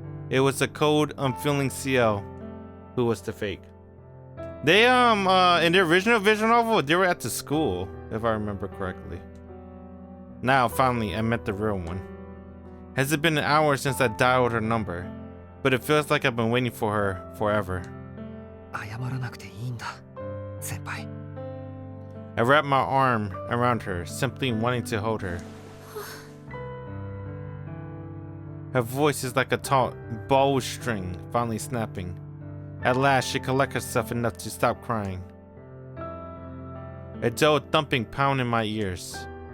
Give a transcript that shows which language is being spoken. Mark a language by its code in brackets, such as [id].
[en] It was the cold, unfeeling Ciel who was the fake. They, in the original visual novel, they were at the school, if I remember correctly. Now, finally, I met the real one. Has it been an hour since I dialed her number? But it feels like I've been waiting for her forever. [ja] 謝らなくていいんだ、先輩。 [en] I wrap my arm around her, simply wanting to hold her. Her voice is like a taut bowstring finally snapping. At last, she collects herself enough to stop crying. A dull thumping pound in my ears.